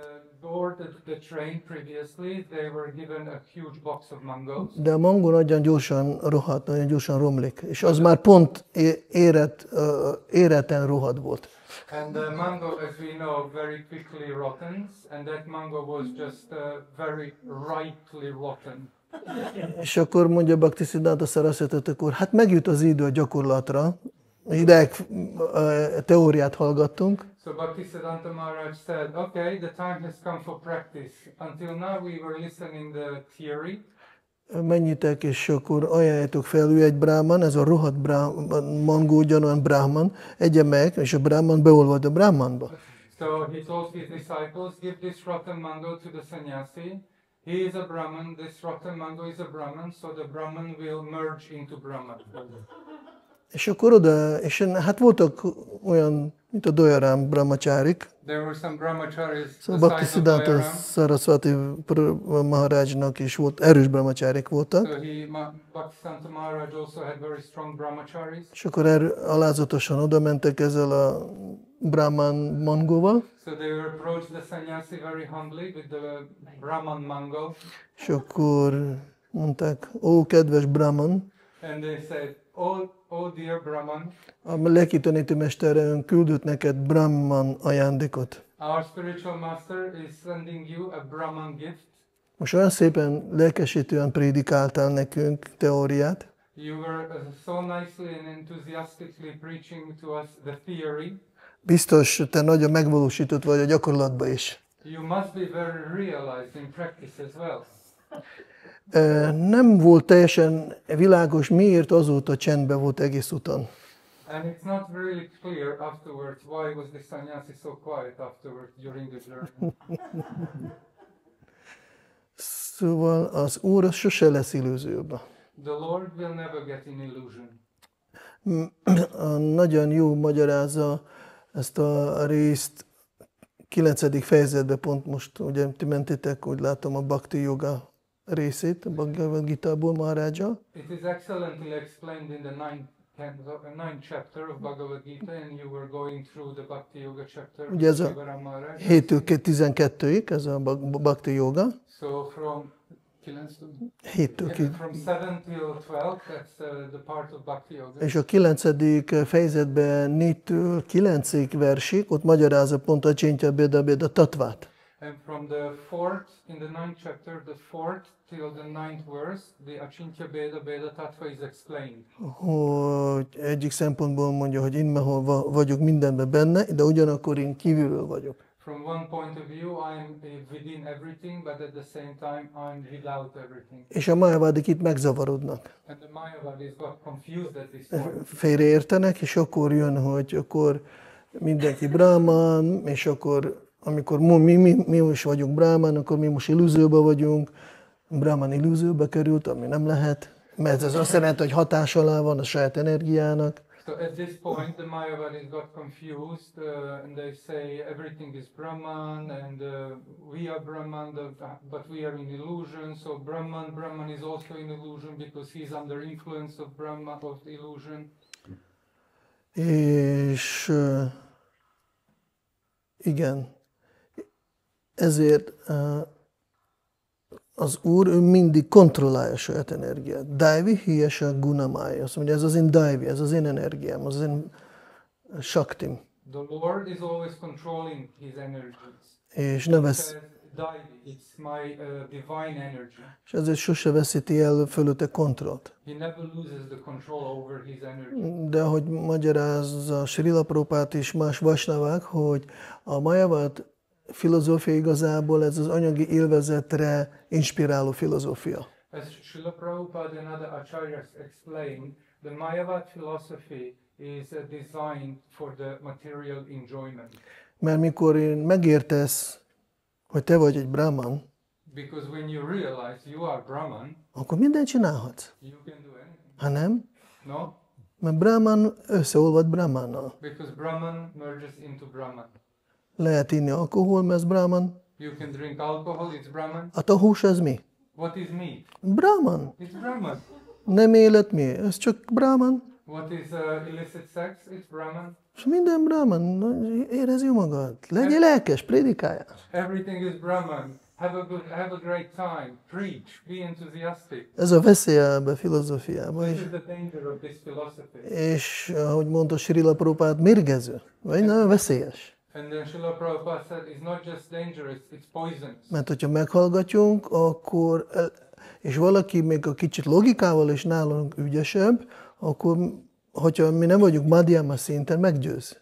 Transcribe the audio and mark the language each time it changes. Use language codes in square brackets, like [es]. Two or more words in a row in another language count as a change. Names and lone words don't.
[en] Boarded the train previously, they were given a huge box of mangoes. [hu] De a mangó nagyon gyorsan rohadt, nagyon gyorsan romlik, és az már pont éreten rohadt volt. [en] And the mango, as we know, very quickly rottens, and that mango was just very rightly rotten. [hu] És akkor mondja Bhaktisiddhanta Saraswati Thakur, hát megjut az idő a gyakorlatra, ideig teóriát hallgattunk, [en] So Bhaktisiddhanta Maharaj said, okay, the time has come for practice. Until now we were listening the theory. [hu] Mennyitek, és akkor ajánljátok fel, ő egy brahman, ez a rohadt mangó ugyanolyan brahman, egye meg, és a brahman beolvad a brahmanba. [en] So he told his disciples, give this rotten mango to the sannyasi. He is a Brahman, this rotten mango is a Brahman, so the Brahman will merge into Brahman. [hu] És akkor oda, és hát voltak olyan, mint a Dolyarám brahmacharik, [en] There were some brahmacharis [hu] szóval [en] the size of Bhaktisiddhanta Doyaram. [hu] Saraswati Maharajnak is volt, erős brahmacharik voltak, [en] So Bhaktisiddhanta Maharaj also had very strong brahmacharis. [hu] és akkor alázatosan oda mentek ezzel a brahman mangóval, [en] So they approached the sannyasi very humbly with the Brahman mango. [hu] és akkor mondták, ó, kedves brahman, [en] And they said, oh dear Brahman, [hu] a lelki tanítómestere ön küldött neked brahman ajándékot. [en] our spiritual master is sending you a Brahman gift. [hu] Most olyan szépen lelkesítően prédikáltál nekünk teóriát, [en] You were so nicely and enthusiastically preaching to us the theory. [hu] Biztos, te nagyon megvalósított vagy a gyakorlatban is. [en] You must be very realized in practice as well. [hu] Nem volt teljesen világos, miért azóta csendben volt egész uton. [en] And it's not really clear afterwards why was the sannyasi so quiet afterwards during the journey. [hu] Szóval az Úr sose lesz illúzióban. [en] The Lord will never get in illusion. [hu] Nagyon jó magyarázza ezt a részt 9. fejezetben, pont most ugye ti mentétek, úgy látom, a Bhakti Yoga részét, a Bhagavad Gita-ból Maharaja. [en] It is excellently explained in the ninth chapter of Bhagavad Gita, and you were going through the Bhakti Yoga chapter. [hu] Ugye ez a 7-től 12-ig, ez a Bhakti Yoga. [en] So from [hu] 7-től [en] from 7 till 12, that's the part of Bhakti Yoga. [hu] És a 9. fejezetben 4-től 9-ig versig, ott magyarázza pont a [sa] Csintya Béda tatvát. [en] And from the 4th, in the 9th chapter, the 4th till the 9th verse, the [sa] Achintya Beda Tattva [en] is explained. [hu] Hogy egyik szempontból mondja, hogy én vagyok mindenben benne, de ugyanakkor én kívülről vagyok. [en] From one point of view, I'm within everything, but at the same time, I'm without everything. [hu] És a májavádik itt megzavarodnak. [en] And the Mayavadis got confused at this point. [hu] Félreértenek, és akkor jön, hogy akkor mindenki Brahman, és akkor amikor mi is vagyunk Brahman, akkor mi most illúzióban vagyunk. Brahman illúzióba került, ami nem lehet, mert ez azt jelenti, hogy hatás alá van a saját energiának. [en] So at this point, the Mayavadis got confused, and they say everything is Brahman, and we are Brahman, but we are in illusion. So Brahman is also in illusion because he's under influence of Brahman, of illusion. [hu] És igen, ezért az Úr ő mindig kontrollálja a saját energiát. [sa] Daivi hiyasa gunamája. [hu] Azt mondja, ez az én daivi, ez az én energiám, az én shaktim. [en] The Lord is always controlling his energies. [hu] És ne vesz, [en] It's my divine energy. [hu] és ezért sose veszíti el fölötte kontrollt. [en] He never loses the control over his energy. [hu] De ahogy magyarázza Srila Prabhupád és más vasnavák, hogy a Mayavad filozófia igazából ez az anyagi élvezetre inspiráló filozófia. [en] As Srila Prabhupada and other acharyas explain, the Mayavad philosophy is designed for the material enjoyment. [hu] Mert mikor megértesz, hogy te vagy egy Brahman, [en] Because when you realize you are Brahman, [hu] akkor mindent csinálhatsz. [en] you can do anything. [hu] Ha nem, [en] No? [hu] mert Brahman összeolvad Brahmannal. [en] Because Brahman merges into Brahman. [hu] Lehet inni alkohol, mert ez Brahman. [en] You can drink alcohol, it's Brahman. [hu] Hát a hús ez mi? [en] What is meat? Brahman. It's Brahman. [hu] Nem élet mi? Ez csak Brahman. [en] What is illicit sex? It's Brahman. [hu] És minden Brahman. Érezd jó magad. Legyél lelkes, prédikáljál. [en] Everything is Brahman. Have a great time. Preach. Be enthusiastic. [hu] Ez a veszélye a filozófiában [en] This is. is the danger of this philosophy. [hu] És ahogy mondta Srila Prabhupád, mérgező, vagy nagyon veszélyes. [en] And then Srila Prabhupada said, it's not just dangerous, it's poisonous. [hu] Mert hogyha meghallgatjunk, akkor, és valaki még a kicsit logikával is nálunk ügyesebb, akkor, hogyha mi nem vagyunk madhyama szinten, meggyőz.